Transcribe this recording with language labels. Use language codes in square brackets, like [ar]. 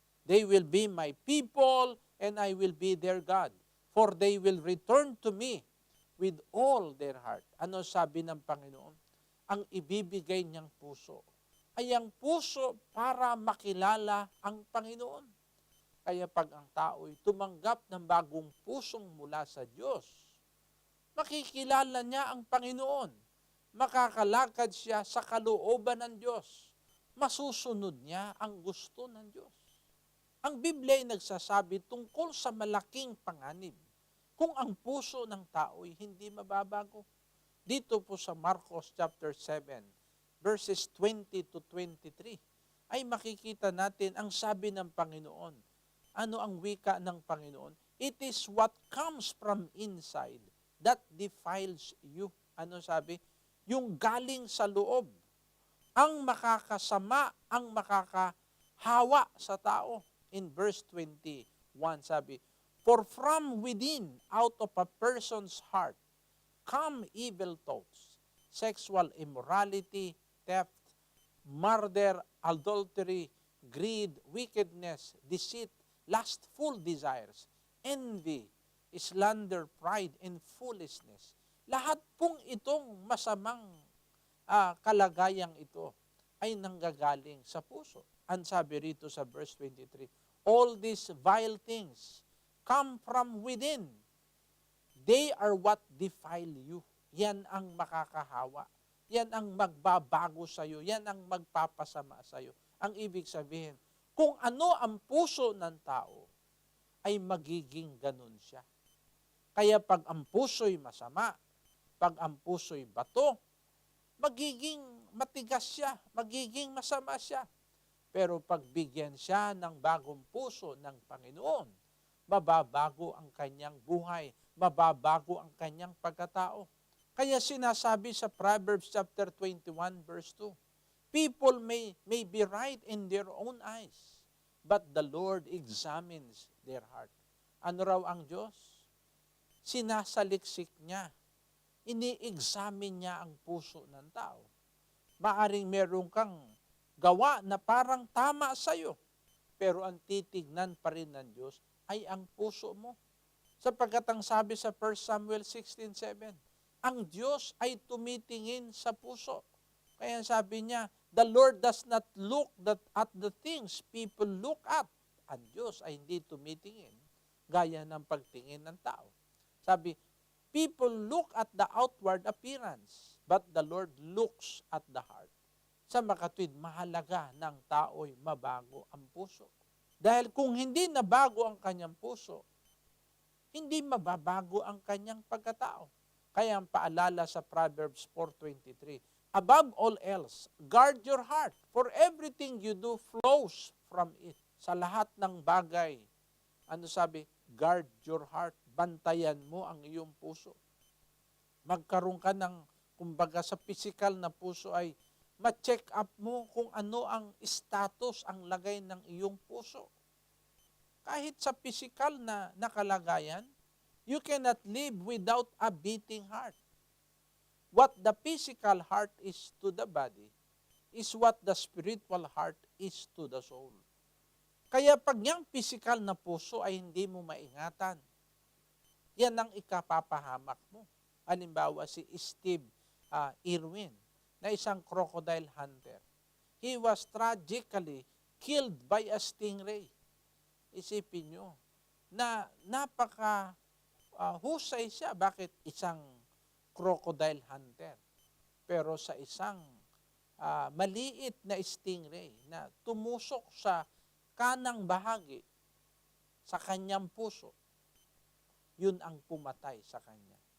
[en] They will be my people, and I will be their God. For they will return to me with all their heart. [tl] Ano sabi ng Panginoon? Ang ibibigay niyang puso ay ang puso para makilala ang Panginoon. Kaya pag ang tao'y tumanggap ng bagong pusong mula sa Diyos, makikilala niya ang Panginoon. Makakalakad siya sa kalooban ng Diyos. Masusunod niya ang gusto ng Diyos. Ang Biblia ay nagsasabi tungkol sa malaking panganib kung ang puso ng tao ay hindi mababago. Dito po sa Marcos chapter 7, verses 20 to 23, ay makikita natin ang sabi ng Panginoon. Ano ang wika ng Panginoon? [en] It is what comes from inside that defiles you. [tl] Ano sabi? Yung galing sa loob ang makakasama, ang makakahawa sa tao. [en] In verse 21, sabi, for from within, out of a person's heart, come evil thoughts, sexual immorality, theft, murder, adultery, greed, wickedness, deceit, lustful desires, envy, slander, pride, and foolishness. [tl] Lahat pong itong masamang kalagayang ito ay nanggagaling sa puso. Ang sabi rito sa [en] verse 23, all these vile things come from within. They are what defile you. [tl] Yan ang makakahawa. Yan ang magbabago sa iyo. Yan ang magpapasama sa iyo. Ang ibig sabihin, kung ano ang puso ng tao, ay magiging ganun siya. Kaya pag ang puso'y masama, pag ang puso'y bato, magiging matigas siya, magiging masama siya. Pero pag bigyan siya ng bagong puso ng Panginoon, mababago ang kanyang buhay, mababago ang kanyang pagkatao. Kaya sinasabi sa [en] Proverbs chapter 21 verse 2, people may be right in their own eyes, but the Lord examines their heart. [tl] Ano raw ang Diyos? Sinasaliksik niya. Ini-examine niya ang puso ng tao. Maaring meron kang gawa na parang tama sa'yo, pero ang titignan pa rin ng Diyos ay ang puso mo. Sapagkat ang sabi sa 1 Samuel 16:7, ang Diyos ay tumitingin sa puso. Kaya sabi niya, [en] the Lord does not look at the things people look at. [tl] Ang Diyos ay hindi tumitingin gaya ng pagtingin ng tao. [en] Sabi, people look at the outward appearance, but the Lord looks at the heart. [tl] Sa makatwid, mahalaga ng tao'y mabago ang puso. Dahil kung hindi nabago ang kanyang puso, hindi mababago ang kanyang pagkatao. Kaya ang paalala sa [en] Proverbs 4:23, above all else, guard your heart, for everything you do flows from it. [tl] Sa lahat ng bagay, ano sabi? [en] Guard your heart. [tl] Bantayan mo ang iyong puso. Magkaroon ka ng, kumbaga sa physical na puso ay ma-check up mo kung ano ang status, ang lagay ng iyong puso. Kahit sa physical na nakalagayan, [en] you cannot live without a beating heart. What the physical heart is to the body is what the spiritual heart is to the soul. [tl] Kaya pag yung physical na puso ay hindi mo maingatan, yan ang ikapapahamak mo. Halimbawa si Steve Irwin, na isang crocodile hunter. [en] He was tragically killed by a stingray. [tl] Isipin nyo, na napaka husay siya. Bakit? Isang crocodile hunter. Pero sa isang maliit na stingray na tumusok sa kanang bahagi sa kanyang puso, yun ang pumatay sa kanya.